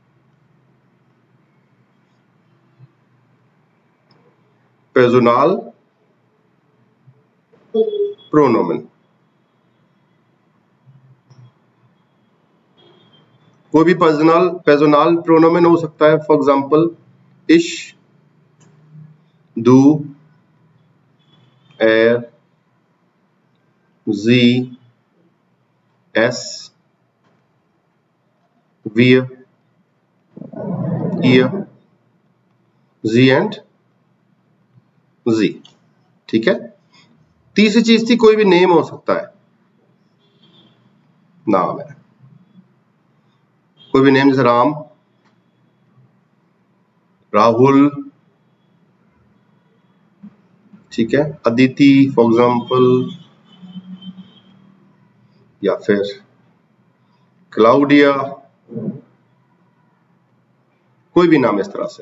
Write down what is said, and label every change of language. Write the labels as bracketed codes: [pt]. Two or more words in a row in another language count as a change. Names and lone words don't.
[de] Personal Pronomen, [hi] कोई भी [de] Personal Pronomen [hi] हो सकता है। [en] for example [de] ich, du, er, sie, es, wir, ihr, sie and sie, [hi] ठीक है। तीसरी चीज थी, कोई भी नेम हो सकता है, नाम है, कोई भी नेम, जैसे राम, राहुल, ठीक है, अदिति [en] for example, [hi] या फिर क्लाउडिया, कोई भी नाम इस तरह से।